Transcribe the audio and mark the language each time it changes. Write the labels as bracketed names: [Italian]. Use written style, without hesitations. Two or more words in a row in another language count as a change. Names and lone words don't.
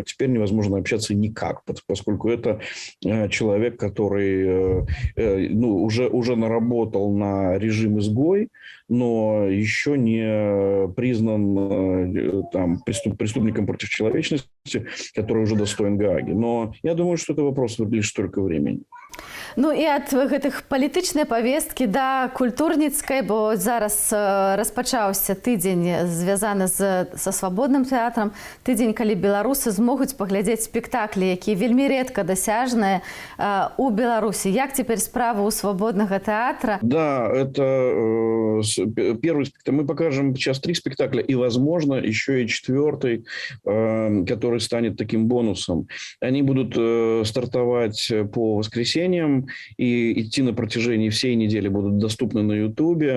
[Russian] Теперь невозможно общаться никак, поскольку это человек, который уже наработал на режим изгой, но еще не признан преступником против человечности, который уже достоин Гааги. Но я думаю, что это вопрос лишь только времени. [Belarusian] Ну і ад гэтых палітычнай павесткі да культурніцкай, бо зараз распачаўся тыдзень звязаны са свабодным тэатрам, тыдзень, калі беларусы змогуць паглядзець спектаклі, якія вельмі рэдка дасяжныя у Беларусі. Як цяпер справа у свабоднага тэатра? [Russian] Да, это первый спектакль. Мы покажем сейчас 3 спектакля и, возможно, еще и 4, который станет таким бонусом. Они будут стартовать по воскресеньям и идти на протяжении всей недели, будут доступны на Ютубе.